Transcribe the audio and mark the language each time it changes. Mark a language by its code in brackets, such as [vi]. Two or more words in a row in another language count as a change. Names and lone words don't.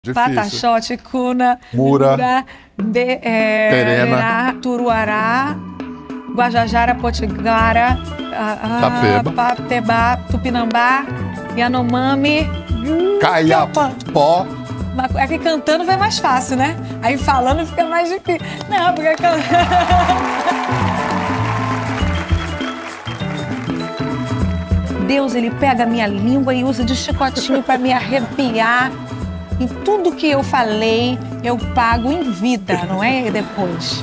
[pt] Difícil. Pataxote, Cuna, Mura, Terena, Turuará, Guajajara, Potiguara, Patebá, Tupinambá, Yanomami, Caiapó. É que cantando vai mais fácil, né? Aí falando fica mais difícil. Não, porque Deus, ele pega a minha língua e usa de chicotinho para me arrepiar. E tudo que eu falei, eu pago em vida, não é depois.